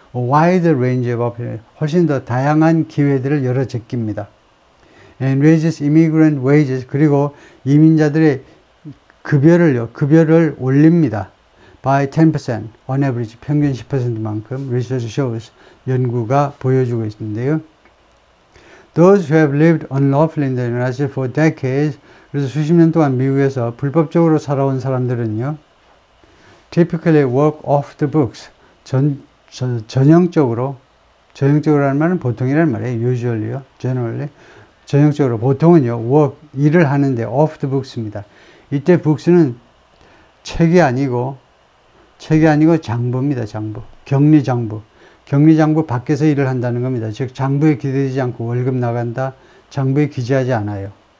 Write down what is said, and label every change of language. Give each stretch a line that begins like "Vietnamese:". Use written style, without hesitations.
English: A wide range of opportunities,
Korean: 훨씬 더 다양한 기회들을 열어 제낍니다.
English: And raises immigrant wages,
Korean: 그리고 이민자들의 급여를 올립니다.
English: By 10%, on average,
Korean: 평균 10%만큼,
English: research shows,
Korean: 연구가 보여주고 있는데요.
English: Those who have lived unlawfully in the United States for decades,
Korean: 그래서 수십 년 동안 미국에서 불법적으로 살아온 사람들은요,
English: typically work off the books,
Korean: 전형적으로라는 말은 보통이라는 말이에요. usually요, generally. 전형적으로, 보통은요, 일을 하는데
English: off the books
Korean: 입니다. 이때 books는 책이 아니고 장부입니다, 장부. 격리장부 밖에서 일을 한다는 겁니다. 즉, 장부에 기대지 않고 월급 나간다, 장부에 기재하지 않아요.